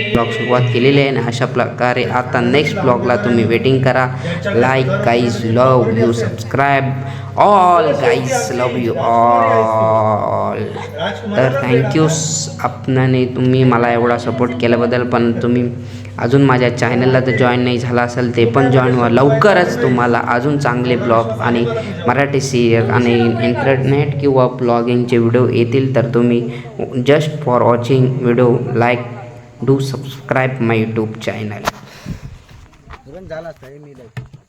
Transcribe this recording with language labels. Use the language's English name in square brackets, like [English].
[Marathi] सुरुवात केलेली आहे. आणि अशा प्रकारे आता नेक्स्ट ब्लॉगला तुम्ही वेटिंग करा. [English] Like guys, love you, subscribe all guys, love you all. [Marathi] तर थँक्यूस आपणाने तुम्ही मला एवढा सपोर्ट केल्याबद्दल. पण तुम्ही अजून माझ्या चॅनलला जर जॉईन नाही झाला असेल ते पण जॉईन व्हा. लवकरच तुम्हाला अजून चांगले ब्लॉग आणि मराठी सिरियल आणि इंटरनेट किंवा ब्लॉगिंगचे व्हिडिओ येतील. तर तुम्ही [English] Just for watching video like do subscribe my YouTube channel.